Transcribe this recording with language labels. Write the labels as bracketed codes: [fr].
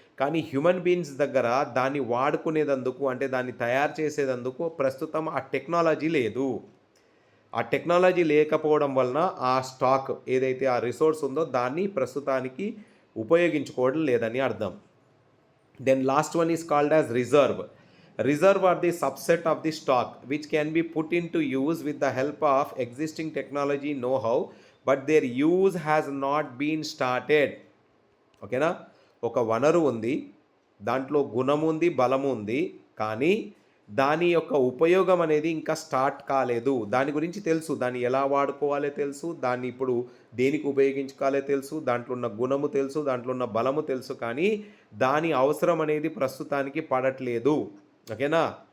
[te] కానీ human beings దగ్గర దాన్ని వాడుకునేదందుకు, అంటే దాన్ని తయారు చేసేదందుకు ప్రస్తుతం ఆ టెక్నాలజీ లేదు. ఆ టెక్నాలజీ లేకపోవడం వలన ఆ స్టాక్ ఏదైతే ఆ రిసోర్స్ ఉందో దాన్ని ప్రస్తుతానికి ఉపయోగించుకోవడం లేదని అర్థం. [en] Then last one is called as reserve. Reserve are the subset of the stock which can be put into use with the help of existing technology know-how but their use has not been started. [te] ఓకేనా? ఒక వనరు ఉంది, దాంట్లో గుణము ఉంది, బలము ఉంది, కానీ దాని యొక్క ఉపయోగం అనేది ఇంకా స్టార్ట్ కాలేదు. దాని గురించి తెలుసు, దాన్ని ఎలా వాడుకోవాలో తెలుసు, దాన్ని ఇప్పుడు దేనికి ఉపయోగించుకోవాలో తెలుసు, దాంట్లో ఉన్న గుణము తెలుసు, దాంట్లో ఉన్న బలము తెలుసు, కానీ దాని అవసరం అనేది ప్రస్తుతానికి పడట్లేదు. ఓకేనా?